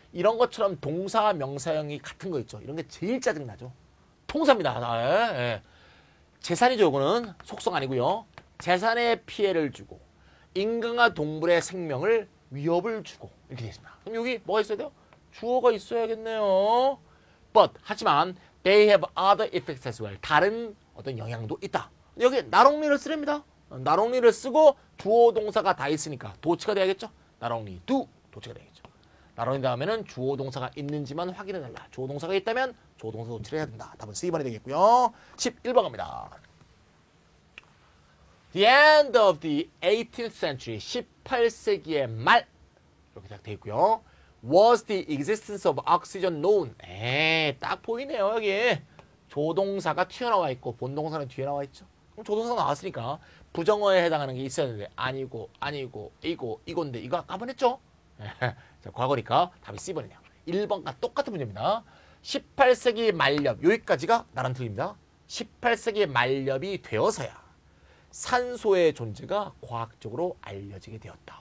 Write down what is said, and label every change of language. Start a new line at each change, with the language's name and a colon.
Korean: 이런 것처럼 동사 명사형이 같은 거 있죠. 이런 게 제일 짜증나죠. 통사입니다. 예, 예. 재산이죠. 이거는 속성 아니고요. 재산에 피해를 주고 인간과 동물의 생명을 위협을 주고 이렇게 되어 있습니다. 그럼 여기 뭐가 있어야 돼요? 주어가 있어야겠네요.
English: But
Korean: 하지만
English: they have other effects as well.
Korean: 다른 어떤 영향도 있다. 여기 not only를 쓰랍니다. not only를 쓰고 주어 동사가 다 있으니까 도치가 돼야겠죠. not only do 도치가 돼야겠죠. not only 다음에는 주어 동사가 있는지만 확인해달라. 주어 동사가 있다면 주어 동사 도치를 해야 된다. 답은 C번이 되겠고요. 11번 갑니다.
English: The end of the 18th century,
Korean: 18세기의 말 이렇게 딱 되어 있고요.
English: Was the existence of oxygen known?
Korean: 딱 보이네요. 여기 조동사가 튀어나와 있고 본동사는 뒤에 나와 있죠. 그럼 조동사가 나왔으니까 부정어에 해당하는 게 있어야 되는데 아니고 이건데 이거 아까 한번 했죠? 자, 과거니까 답이 C번이네요. 1번과 똑같은 문제입니다. 18세기 말렵 여기까지가 나랑 틀립니다. 18세기 말렵이 되어서야 산소의 존재가 과학적으로 알려지게 되었다.